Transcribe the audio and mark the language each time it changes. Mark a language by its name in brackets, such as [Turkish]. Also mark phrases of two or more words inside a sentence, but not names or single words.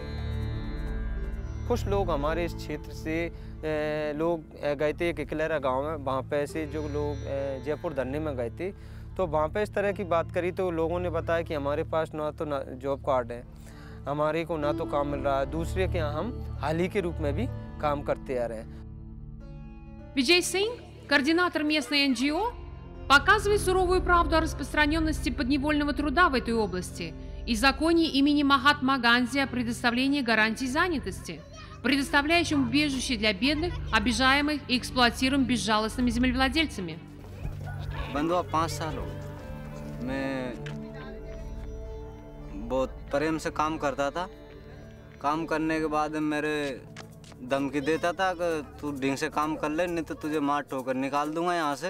[Hindi] कुछ लोग हमारे इस क्षेत्र से लोग गए थे किकलेरा गांव में, वहाँ पे ऐसे जो लोग जयपुर धरने में गए थे, तो वहाँ पे इस तरह की बात करी तो लोगों ने बताया कि हमारे पास ना तो जॉब कार्ड है, हमारे को ना तो काम मिल रहा है, दूसरे के यहाँ हम हाली के रूप में भी काम करते आ रहे हैं। [Russian] Виджей Синг, координатор местной НГО, показывает суровую правду о распространенности подневольного труда в этой области и законе имени Махатмы Ганди о предоставлении гарантий занятости, предоставляющим убежище для бедных, обижаемых и эксплуатируемых безжалостными землевладельцами. [Hindi] बंधुआ 5 साल हो, मैं बहुत प्रेम से काम करता था। काम करने के बाद मेरे धमकी देता था कि तू ढंग से काम कर ले, नहीं तो तुझे मार ठोकर निकाल दूंगा यहाँ से।